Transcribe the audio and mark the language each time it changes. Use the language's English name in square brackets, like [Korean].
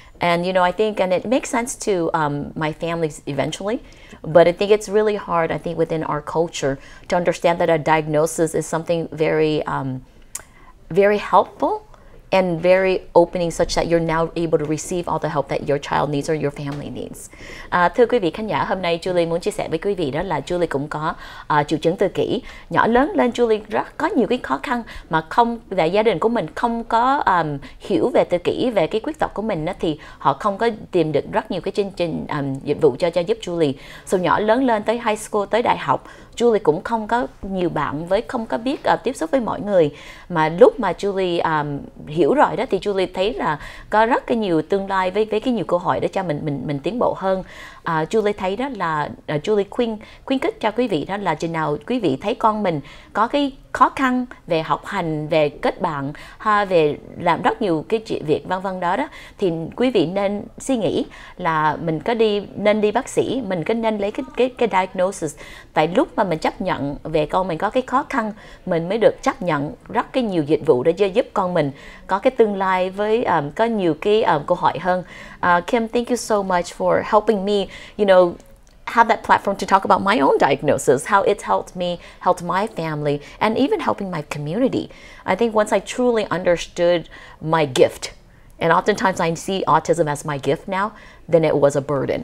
[English] And, I think, and it makes sense to my families eventually, but I think it's really hard, I think, within our culture to understand that a diagnosis is something very, very helpful and very opening such that you're now able to receive all the help that your child needs or your family needs. [Vietnamese] Thưa quý vị khán giả, hôm nay Julie muốn chia sẻ với quý vị đó là Julie cũng có triệu chứng tự kỷ. Nhỏ lớn lên Julie có nhiều cái khó khăn mà về gia đình của mình không có hiểu về tự kỷ, về cái khuyết tật của mình đó, thì họ không có tìm được rất nhiều cái chương trình dịch vụ cho giúp Julie. So nhỏ lớn lên tới high school, tới đại học, Julie cũng không có nhiều bạn không có biết tiếp xúc với mọi người. Mà lúc mà Julie hiểu rồi đó thì Julie thấy là có rất cái nhiều tương lai với cái nhiều cơ hội để cho mình tiến bộ hơn. Julie thấy đó là Julie khuyến khích cho quý vị đó là chừng nào quý vị thấy con mình có cái khó khăn về học hành, về kết bạn, về làm rất nhiều cái việc vân vân đó thì quý vị nên suy nghĩ là mình nên đi bác sĩ, mình nên lấy cái diagnosis. Tại lúc mà mình chấp nhận về con mình có cái khó khăn, mình mới được chấp nhận rất cái nhiều dịch vụ để giúp con mình có cái tương lai với có nhiều cái cơ hội hơn. [English] Kim, thank you so much for helping me, have that platform to talk about my own diagnosis, how it's helped me, helped my family, and even helping my community. I think once I truly understood my gift, and oftentimes I see autism as my gift now, then it was a burden.